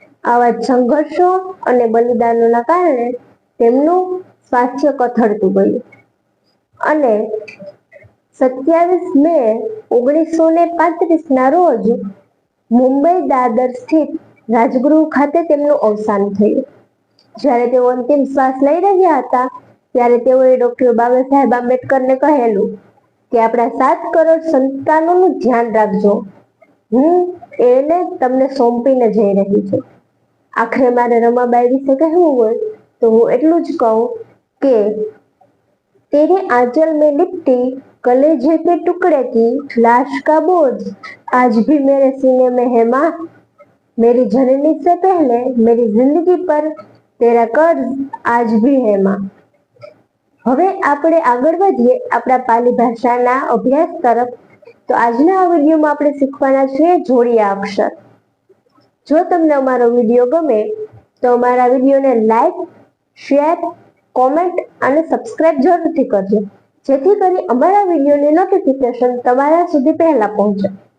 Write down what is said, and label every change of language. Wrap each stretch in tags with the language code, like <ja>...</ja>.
<gu>આવા સંઘર્ષો અને બલિદાનોના કારણે તેમનું સ્વાસ્થ્ય કથળતું ગયું અને 27 મે 1935 ના રોજ મુંબઈ દાદર સ્થિત રાજગૃહ ખાતે તેમનું અવસાન થયું। જ્યારે તેઓ અંતિમ શ્વાસ લઈ રહ્યા હતા ત્યારે તેઓએ ડોક્ટર બાબા સાહેબ આંબેડકરને કહેલું કે આપણા 7 કરોડ સંતાનોનું ધ્યાન રાખજો, હું એને તમને સોંપીને જઈ રહી છું। આખરે મારે રમાબાઈ વિશે કહેવું હોય તો હું એટલું જ કહું કે</gu> <hi>तेरे आंचल में लिपटी कलेजे के टुकड़े की लाश का बोझ आज भी मेरे सीने में है माँ। मेरी जननी से पहले मेरी जिंदगी पर तेरा कर्ज आज भी है माँ।</hi> <gu>હવે આપણે આગળ વધીએ આપણા પાલી ભાષાના અભ્યાસ તરફ। તો આજના આ વિડીયોમાં આપણે શીખવાના છીએ જોડિયા અક્ષર। જો તમને અમારો વિડીયો ગમે તો અમારા વિડીયોને લાઈક, શેર, કોમેન્ટ અને સબસ્ક્રાઇબ જરૂરથી કરજો, જેથી કરી અમારા વિડીયોની નોટિફિકેશન તમારા સુધી પહેલા પહોંચે।</gu>